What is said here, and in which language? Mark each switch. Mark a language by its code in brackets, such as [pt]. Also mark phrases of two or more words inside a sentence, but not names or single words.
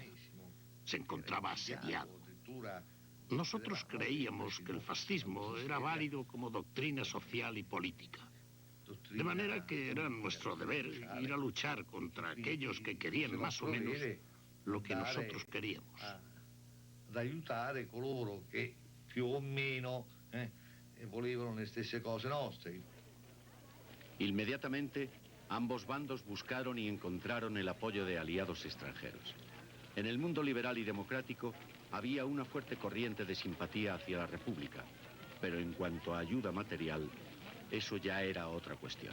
[es] Se encontraba asediado. Nosotros creíamos que el fascismo era válido como doctrina social y política. De manera que era nuestro deber ir a luchar contra aquellos que querían más o menos lo que nosotros queríamos. [it] De aiutare coloro che più o meno volevano le stesse cose nostre. [es] Inmediatamente, ambos bandos buscaron y encontraron el apoyo de aliados extranjeros. En el mundo liberal y democrático, había una fuerte corriente de simpatía hacia la República, pero en cuanto a ayuda material, eso ya era otra cuestión.